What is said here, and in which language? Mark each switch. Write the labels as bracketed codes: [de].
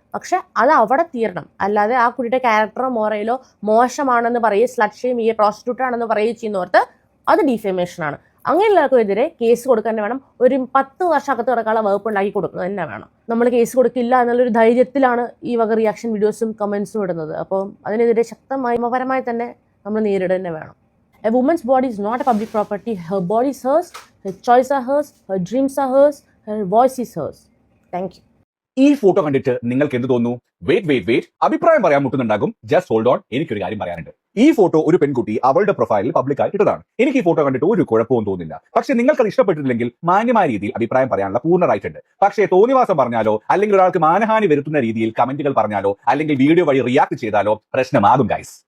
[ml] പക്ഷെ അത് അവിടെ തീരണം. അല്ലാതെ ആ കുട്ടിയുടെ ക്യാരക്ടറോ മോറയിലോ മോശമാണെന്ന് പറയുക, സ്ലട്ട് ഷെയിം ചെയ്യുക, പ്രോസ്റ്റിറ്റ്യൂട്ട് ആണെന്ന് പറയുക ചെയ്യുന്നവർക്ക് അത് ഡിഫേമേഷനാണ്. അങ്ങനെയുള്ളവർക്കെതിരെ കേസ് കൊടുക്കാൻ തന്നെ വേണം. ഒരു 10 വർഷം അകത്ത് കിടക്കാനുള്ള വകുപ്പ് ഉണ്ടാക്കി കൊടുക്കുന്നത് തന്നെ വേണം. നമ്മൾ കേസ് കൊടുക്കില്ല എന്നുള്ളൊരു ധൈര്യത്തിലാണ് ഈ വക റിയാക്ഷൻ വീഡിയോസും കമൻസും ഇടുന്നത്. അപ്പോൾ അതിനെതിരെ ശക്തമായി നിയമപരമായി തന്നെ നമ്മൾ നേരിടുക തന്നെ വേണം. [en] A woman's body is not a public property. Her body is hers, her choices are hers, her dreams are hers, her voice is hers. Thank you. [ml] ഈ ഫോട്ടോ കണ്ടിട്ട് നിങ്ങൾക്ക് എന്ത് തോന്നുന്നു? വെയിറ്റ് അഭിപ്രായം പറയാൻ മുട്ടുന്നുണ്ടാകും. ജസ്റ്റ് ഹോൾഡ് ഓൺ, എനിക്കൊരു കാര്യം പറയാനുണ്ട്. ഈ ഫോട്ടോ ഒരു പെൺകുട്ടി അവളുടെ പ്രൊഫൈലിൽ പബ്ലിക്കായി ഇട്ടതാണ്. എനിക്ക് ഈ ഫോട്ടോ കണ്ടിട്ട് ഒരു കുഴപ്പവും തോന്നുന്നില്ല. പക്ഷെ നിങ്ങൾക്കത് ഇഷ്ടപ്പെട്ടിട്ടില്ലെങ്കിൽ മാന്യമായ രീതിയിൽ അഭിപ്രായം പറയാനുള്ള പൂർണ്ണ റൈറ്റ് ഉണ്ട്. പക്ഷേ തോന്നിവാസം പറഞ്ഞാലോ അല്ലെങ്കിൽ ഒരാൾക്ക് മാനഹാനി വരുത്തുന്ന രീതിയിൽ കമന്റുകൾ പറഞ്ഞാലോ അല്ലെങ്കിൽ വീഡിയോ വഴി റിയാക്ട് ചെയ്താലോ പ്രശ്നമാകും ഗൈസ്.